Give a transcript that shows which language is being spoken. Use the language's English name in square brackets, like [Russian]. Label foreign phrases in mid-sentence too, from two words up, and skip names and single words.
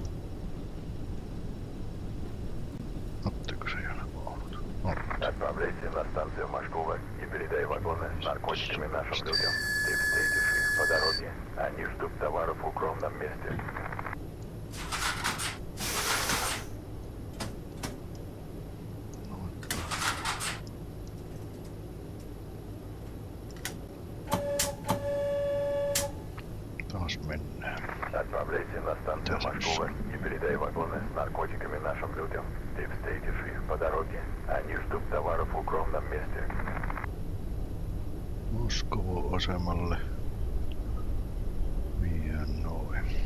[Finnish] Ottiko se jäällä vaunut? [Russian] Отправляйте на станцию Машкова и передай вагоны с наркотиками нашим людям. Ты встретишь их по дороге. Они ждут товаров в укромном месте. [Finnish] Taas mennään. [Russian] Отправляйте на станцию Машкова и передай вагоны с наркотиками нашим людям. Ты встретишь их по дороге. Они ждут товаров в укромном месте. [Finnish] Moskovo-asemalle vie noin.